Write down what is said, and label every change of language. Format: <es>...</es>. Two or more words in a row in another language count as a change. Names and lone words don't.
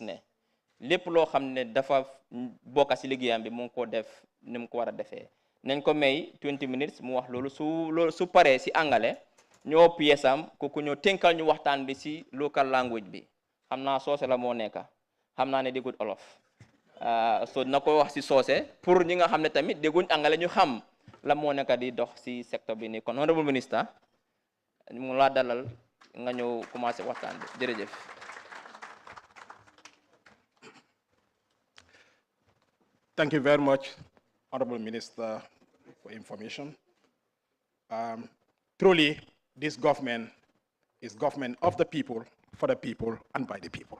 <wo>ne lépp loo xam ne dafa bokka si liggéeyam bi mu ngi ko def ni mu ko war a defee nañ ko may 20 minutes mu wax loolu su paree si angale ñoo pièsam ku ñoo tënkal ñu waxtaan bi si</wo> <en>local language</en> <wo>bi xam naa soose la moo nekka xam naa ne déggut olof so na ko wax si soose pour ñi nga xam ne tamit dégguñ angale ñu xam la moo nekka di dox si secteur bi nii kon</wo> <en>honorable minister</en> <wo>mu laa dalal nga ñëw commencé waxtaan bi jërëjëf.</wo> <en>Thank you very much, Honorable Minister, for information. Truly, this government is government of the people, for the people, and by the people.</en>